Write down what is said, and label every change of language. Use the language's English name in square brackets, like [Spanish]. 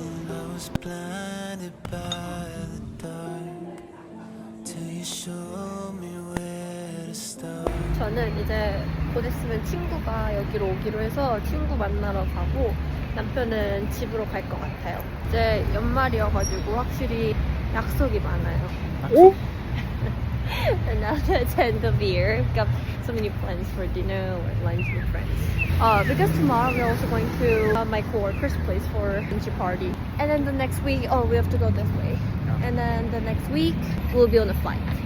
[English] I was blinded by the dark till you showed me where to start. [Korean] 저는 이제 곧 있으면 친구가 여기로 오기로 해서 친구 만나러 가고 남편은 집으로 갈 것 같아요. 이제 연말이어가지고 확실히 약속이 많아요. 오? [English] And now it's end of the year. We've got so many plans for dinner or lunch with friends. Because tomorrow we're also going to my coworker's place for a lunch party. And then the next week, we have to go this way. Yeah. And then the next week, we'll be on a flight.